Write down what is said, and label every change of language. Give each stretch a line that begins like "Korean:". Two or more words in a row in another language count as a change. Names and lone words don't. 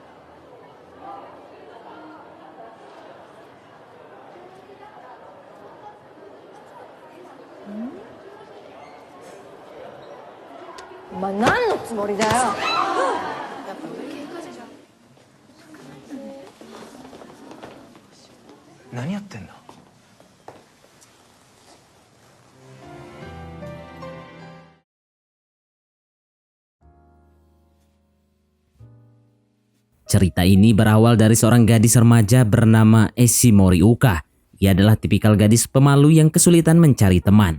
Japanese: お前何のつもりだよ。やっぱ喧嘩じゃん。何やってんだ。
Indonesian: Cerita ini berawal dari seorang gadis remaja bernama Esi Moriuka. Ia adalah tipikal gadis pemalu yang kesulitan mencari teman.